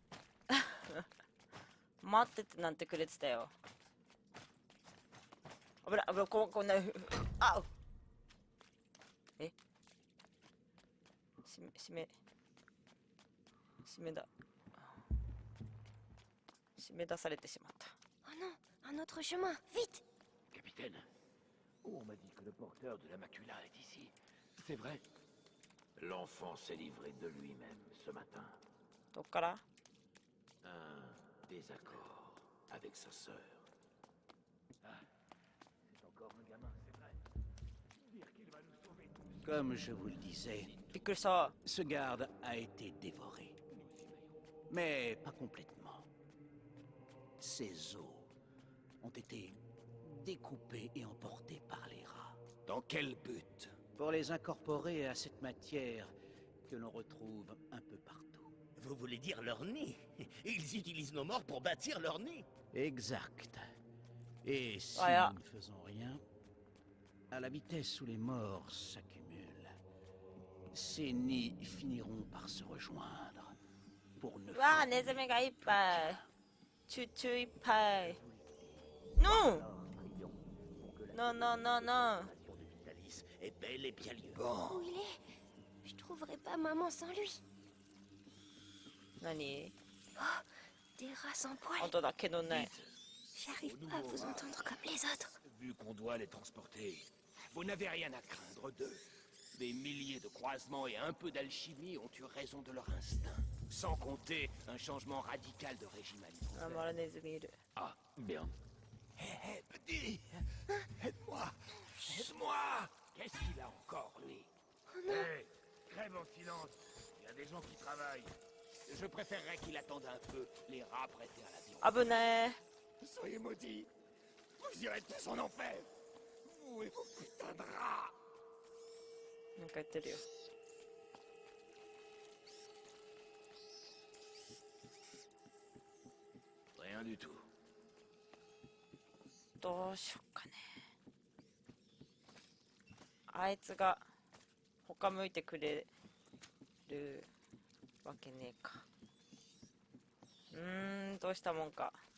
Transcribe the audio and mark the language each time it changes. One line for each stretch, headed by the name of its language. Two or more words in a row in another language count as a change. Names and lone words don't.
Japanese: 待っててなんてくれてたよ。危ない、こんな、あう。閉めだ。締め出されてしまった。
French: Oh non, un autre chemin, vite! Capitaine, on m'a dit que le porteur de la macula est ici. C'est vrai? L'enfant s'est livré de lui-même ce matin.
Japanese: どっから？
French: Un désaccord avec sa sœur. Ah, c'est encore un gamin, c'est vrai. Dire qu'il va nous sauver tous. Comme je vous le disais,
Japanese: びっくりした。
French: ce garde a été dévoré. Mais pas complètement. Ses os ont été découpés et emportés par les rats. Dans quel but? Pour les incorporer à cette matière que l'on retrouve un peu partout. Vous voulez dire leur nid? Ils utilisent nos morts pour bâtir leur nid. Exact. Et si Voilà. nous ne faisons rien, à la vitesse où les morts s'accumulent, ces nids finiront par se rejoindre pour ne
Japanese: わあ、ネズミがいっぱい。チュチュいっぱい。Non!
French: Non, non, non, non. De Vitalis est bel et bien lieu. Où il est? Je trouverai pas maman sans lui.
Japanese: 何？
French: Oh, des rats sans poils.
Japanese: 本当だ、毛のない。
French: J'arrive pas à vous entendre comme les autres. Vu qu'on doit les transporter, vous n'avez rien à craindre d'eux. Des milliers de croisements et un peu d'alchimie ont eu raison de leur instinct. Sans compter un changement radical de régime
Japanese: あ、
French: alimentaire.
Japanese: まだネズミいる。
French: Ah, bien. Hé, petit! Aide-moi! Aide-moi! Qu'est-ce qu'il a encore, lui? Hé, crève en silence. Il y a des gens qui travaillent. Je préférerais qu'il attende un peu. Les rats préfèrent la viande.
Japanese: 危ねえ。
French: Soyez maudits! Vous irez tous en enfer! Vous et vos putains de rats!
Japanese: なんか言ってるよ。
French: Rien du tout.
Japanese: どうしよっかね。あいつが他向いてくれるわけねえか。どうしたもんか。